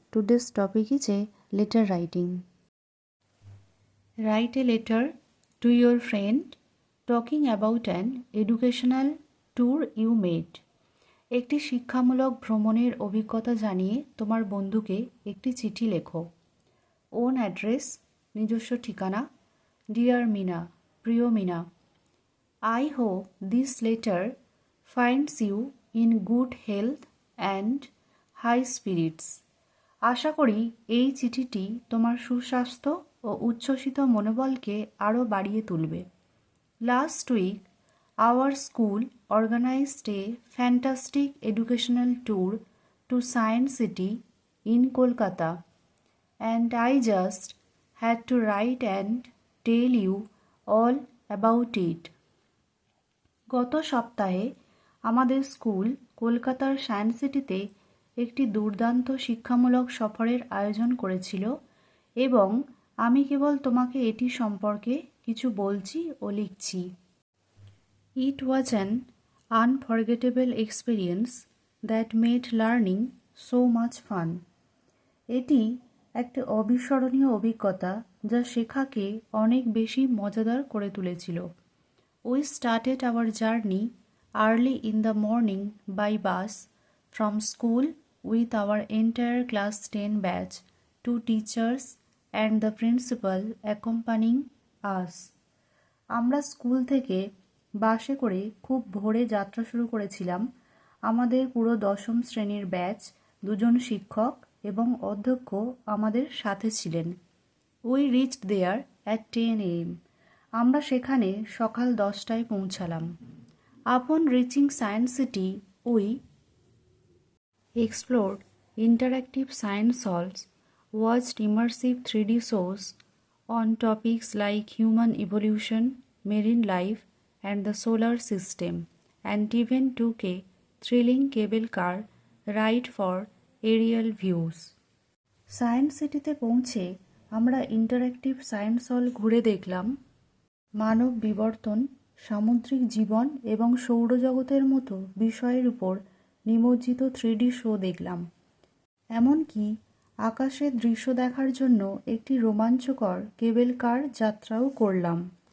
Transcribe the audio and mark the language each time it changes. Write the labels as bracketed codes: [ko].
[en] Today's topic is a letter writing. Write a letter to your friend talking about an educational tour you made. [bn] একটি শিক্ষামূলক ভ্রমণের অভিজ্ঞতা জানিয়ে তোমার বন্ধুকে একটি চিঠি লেখো। [en] own address, [bn] নিজস্ব ঠিকানা। [en] dear Meena, [bn] প্রিয় Mina, [en] I hope this letter finds you in good health and high spirits. [bn] আশা করি এই চিঠিটি তোমার সুস্বাস্থ্য ও উচ্ছ্বসিত মনোবলকে আরও বাড়িয়ে তুলবে। [en] Last week, our school organized a fantastic educational tour to Science City in Kolkata, and I just had to write and tell you all about it. [bn] গত সপ্তাহে আমাদের স্কুল কলকাতার সায়েন্স সিটিতে একটি দুর্দান্ত শিক্ষামূলক সফরের আয়োজন করেছিল এবং আমি কেবল তোমাকে এটি সম্পর্কে কিছু বলছি ও লিখছি। [en] It was an unforgettable experience that made learning so much fun. [bn] এটি একটি অবিস্মরণীয় অভিজ্ঞতা যা শেখাকে অনেক বেশি মজাদার করে তুলেছিল। [en] We started our journey early in the morning by bus from school with our entire class 10 batch, 2 teachers and the principal accompanying us. [bn] আমরা স্কুল থেকে বাসে করে খুব ভোরে যাত্রা শুরু করেছিলাম। আমাদের পুরো 10ম শ্রেণীর ব্যাচ, 2জন শিক্ষক এবং অধ্যক্ষ আমাদের সাথে ছিলেন। [en] We reached there at 10 a.m. [bn] আমরা সেখানে সকাল 10টায় পৌঁছালাম। [en] Upon reaching Science City, we explored interactive science halls, watched immersive 3D shows on topics like human evolution, marine life, and the solar system, and even took a thrilling cable car ride for aerial views. [bn] Science সিটিতে পৌঁছে আমরা interactive science হল ঘুরে দেখলাম। মানব বিবর্তন, সামুদ্রিক জীবন এবং সৌরজগতের মতো বিষয়ের উপর নিমজ্জিত 3D শো দেখলাম। এমনকি আকাশের দৃশ্য দেখার জন্য একটি রোমাঞ্চকর কেবল কার যাত্রাও করলাম।